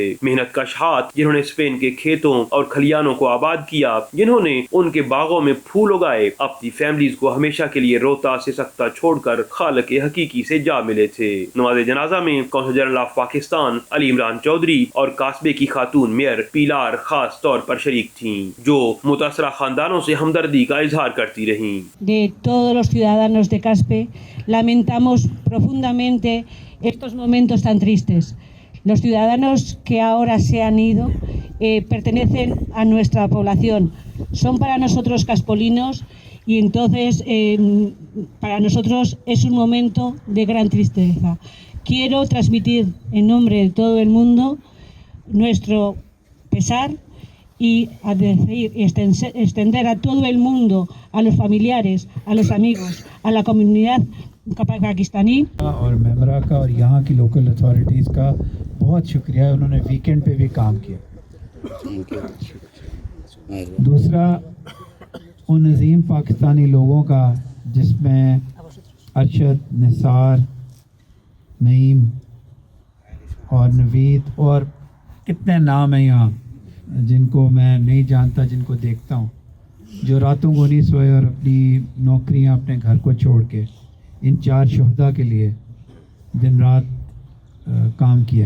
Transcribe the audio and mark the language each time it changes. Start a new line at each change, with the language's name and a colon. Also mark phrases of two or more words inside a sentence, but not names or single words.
Urdu: محنت کش ہاتھ جنہوں نے اسپین کے کھیتوں اور کھلیانوں کو آباد کیا، جنہوں نے ان کے باغوں میں پھول اگائے، اپنی فیملیز کو ہمیشہ کے لیے روتا سسکتا چھوڑ کر خالق حقیقی سے جا ملے تھے۔ نماز جنازہ میں
English: Consul General of Pakistan
Urdu: علی عمران چودھری اور قصبے کی خاتون میئر پیلار خاص طور پر شریک تھیں، جو متاثرہ خاندانوں سے ہمدردی کا اظہار کرتی رہیں۔
Spanish: De todos los ciudadanos de Caspe lamentamos profundamente estos momentos tan tristes. Los ciudadanos que ahora se han ido pertenecen a nuestra población, son para nosotros caspolinos y entonces para nosotros es un momento de gran tristeza. Quiero transmitir en nombre de todo el mundo nuestro pesar y a decir y extender a todo el mundo, a los familiares, a los amigos, a la comunidad پاکستانی
Urdu: اور ممبرا کا اور یہاں کی
English: local authorities
Urdu: کا بہت شکریہ، انہوں نے ویکینڈ پہ بھی کام کیا۔ دوسرا ان عظیم پاکستانی لوگوں کا جس میں ارشد، نثار، نعیم اور نوید اور کتنے نام ہیں یہاں جن کو میں نہیں جانتا، جن کو دیکھتا ہوں، جو راتوں کو نہیں سوئے اور اپنی نوکریاں اپنے گھر کو چھوڑ کے ان 4 شہداء کے لیے دن رات کام کیا۔